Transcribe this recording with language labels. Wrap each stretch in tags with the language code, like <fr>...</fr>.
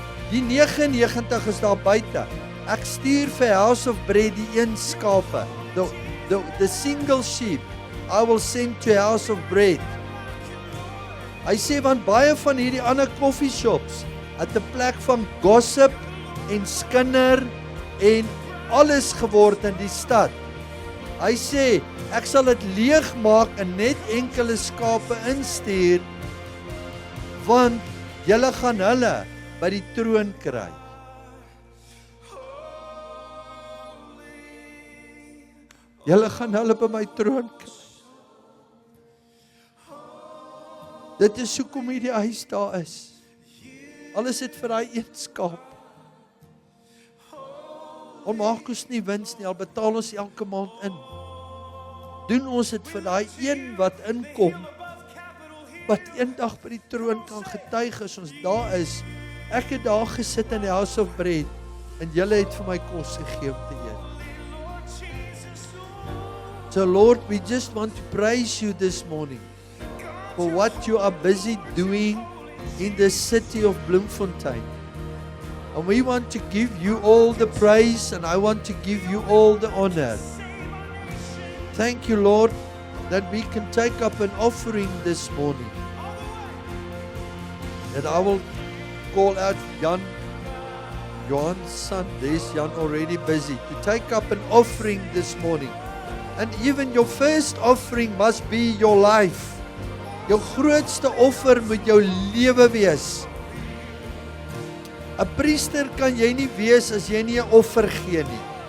<af>Die 99 is daar buite. Ek stuur vir House of Bread die een skape.</af> <en>The single sheep, I will send to House of Bread.</en> <af>Hy sê, want baie van hierdie ander coffee shops, het 'n plek van gossip en skinder en alles geword in die stad. Hy sê, ek sal dit leeg maak en net enkele skape instuur, want julle gaan hulle by die troon kry. Julle gaan hulle by my troon kry. Dit is hoekom hierdie huis daar is. Alles het vir daai een skaap. Al maak ons nie wins nie, al betaal ons elke maand in. Doen ons dit vir daai een wat inkom, wat eendag by die troon kan getuig as ons daar is. Ek het daar gesit in die House of Bread, en julle het vir my kos gegee om te eet.</af> <en>So Lord, we just want to praise you this morning for what you are busy doing in the city of Bloemfontein. And we want to give you all the praise, and I want to give you all the honor. Thank you, Lord, that we can take up an offering this morning. That I will call out Johan's son, there's Jan already busy, to take up an offering this morning. And even your first offering must be your life.</en> <af>Jou grootste offer moet jou lewe wees. 'n Priester kan jy nie wees as jy nie 'n offer gee nie.</af>